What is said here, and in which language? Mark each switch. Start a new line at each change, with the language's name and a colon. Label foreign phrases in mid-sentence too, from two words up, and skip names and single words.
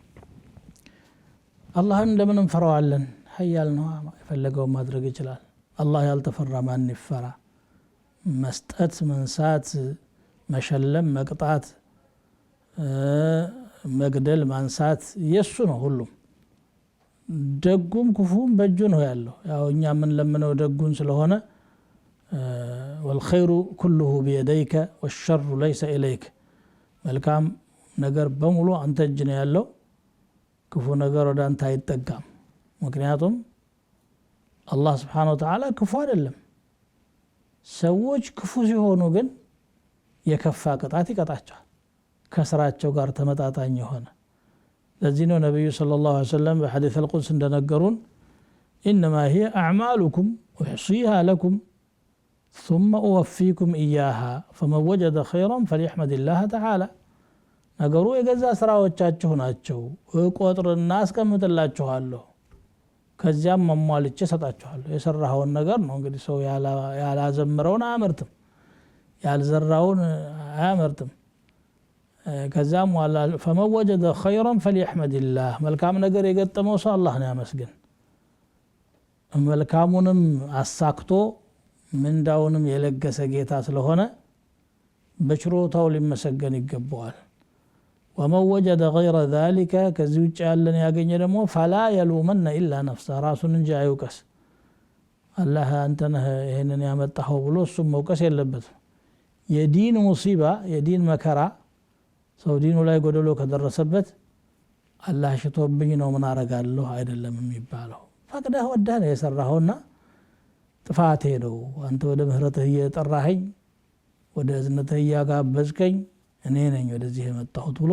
Amharic: አላህን እንደምን እንፈራዋለን ኃያል ነው የፈለገው ማድረግ ይችላል አላህ ያልተፈራ ማን ይፈራ መስጠት መንሳት መሸለም መቅጣት መግደል ማንሳት የሱ ነው ሁሉም ደጉም ክፉም በእጁ ነው ያለው ያው እኛ ምን ለምነው ደጉን ስለሆነ
Arabic: والخير كله بيديك والشر ليس إليك
Amharic: መልካም ነገር በሙሉ አንተ እጅ ነው ያለው ክፉ ነገር ወደ አንተ አይጠጋም ምክንያቱም አላህ
Arabic: سبحانه وتعالى
Amharic: ክፉ አይደለም ሰዎች ክፉ ሲሆኑ ግን የከፋ ቅጣት ይቀጣቸዋል ከስራቸው ጋር ተመጣጣኝ ሆነ ለዚህ ነው
Arabic: ነብዩ صلى الله عليه وسلم በሐዲስ القدس እንደነገሩን انما هي اعمالكم احصيها لكم ثم اوفيكم اياها فمن وجد خيرا فليحمد الله تعالى
Amharic: ነገሩ የገዛ ስራዎቻችሁ ናቸው እቆጥርና አስቀምጥላችኋለሁ ከዚያም ማሟልቼ ሰጣችኋለሁ የሰራውን ነገር ነው እንግዲህ ሰው ያላዘምረውን አያመርትም ያልዘራውን አያመርትም ከዛም ዋላ
Arabic: فمن وجد خيرا فليحمد الله
Amharic: መልካም ነገር የገጠመው ሰው አላህን ያመስግን መልካሙንም አሳክቶ ምንዳውንም የለገሰ ጌታ ስለሆነ በችሮታው ሊመሰገን ይገባዋል
Arabic: ومن وجد غير ذلك
Amharic: ከዚህ ውጭ ያለን ያገኘ ደግሞ
Arabic: فلا يلومن الا نفسه
Amharic: ራሱን እንጂ አይውቀስ አላህ አንተ ነህ ይሄንን ያመጣው ብሎ እሱ መውቀስ የለበትም የዲን ሙሲባ የዲን መከራ ሰው ዲኑ ላይ ጎደሎ ከደረሰበት አላህ ሽቶብኝ ነው ምን አረጋለሁ አይደለም የሚባለው ፈቅደህ ወደህ ነው የሰራውና ጥፋቴ ነው አንተ ወደ ምህረትህ እየጠራኸኝ ወደ እዝነትህ እያጋበዝከኝ እኔ ነኝ ወደዚህ የመጣሁት ብሎ